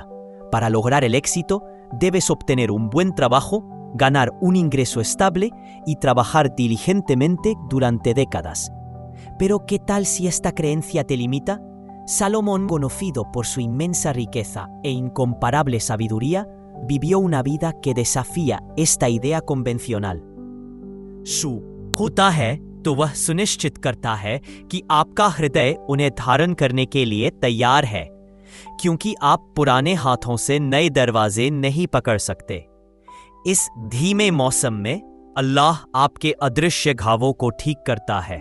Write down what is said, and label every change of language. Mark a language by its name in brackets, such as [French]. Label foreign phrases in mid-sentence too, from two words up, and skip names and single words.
[Spanish] Para lograr el éxito, debes obtener un buen trabajo, ganar un ingreso estable y trabajar diligentemente durante décadas. Pero ¿qué tal si esta creencia te limita? Salomón, conocido por su inmensa riqueza e incomparable sabiduría, vivió una vida que desafía esta idea convencional. [Hindi] सु होता है तो वह सुनिश्चित करता है कि आपका हृदय उन्हें धारण करने के लिए तैयार है, क्योंकि आप पुराने हाथों से नए दरवाजे नहीं पकड़ सकते। इस धीमे मौसम में अल्लाह आपके अदृश्य घावों को ठीक करता है।